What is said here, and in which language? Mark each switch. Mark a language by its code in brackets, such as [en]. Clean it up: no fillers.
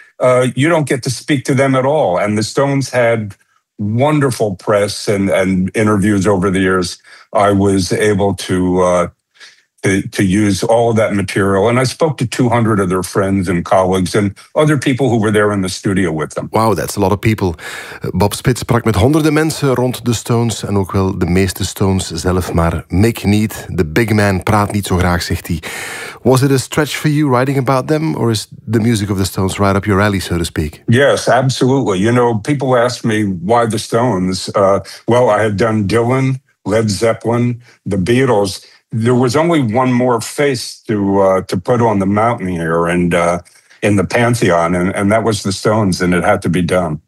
[en] You don't get to speak to them at all. And the Stones had wonderful press and interviews over the years. I was able to use all of that material. And I spoke to 200 of their friends and colleagues and other people who were there in the studio with them. Wow, that's a lot of people. [nl] Bob Spitz sprak met honderden mensen rond de Stones en ook wel de meeste Stones zelf, maar Mick niet. [en] The big man [nl] praat niet zo graag, zegt hij. [en] Was it a stretch for you writing about them, or is the music of the Stones right up your alley, so to speak? Yes, absolutely. You know, people ask me, why the Stones? Well, I had done Dylan, Led Zeppelin, the Beatles. There was only one more face to put on the mountain here and in the pantheon, and that was the Stones, and it had to be done.